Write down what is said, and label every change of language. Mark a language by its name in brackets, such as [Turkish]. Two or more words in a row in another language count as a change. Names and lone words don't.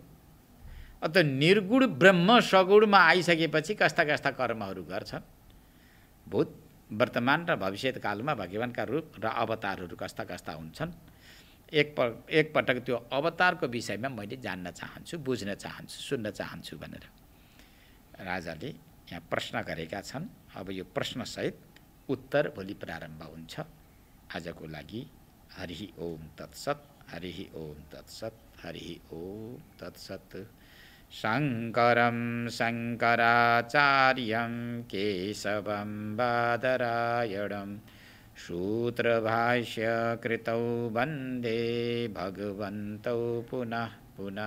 [Nepali] अत निर्गुण ब्रह्म सगुणमा आइसकेपछि कस्ता कस्ता कर्महरू गर्छन्, भूत वर्तमान र भविष्यत कालमा भगवानका रूप र अवतारहरू कस्ता कस्ता हुन्छन्, एक पटक त्यो अवतारको विषयमा मैले जान्न चाहन्छु, बुझ्न चाहन्छु, सुन्न चाहन्छु भनेर राजाले यहाँ प्रश्न गरेका छन्। अब यो प्रश्नसहित उत्तर भोलि प्रारम्भ हुन्छ। आजको लागि [Sanskrit] हरि ओम तत्सत्, हरि ओम तत्सत्, हरि ओम तत्सत्। शङ्करं शङ्कराचार्यं केशवं बादरायणं सूत्रभाष्यकृतौ वन्दे भगवन्तौ पुनः पुनः।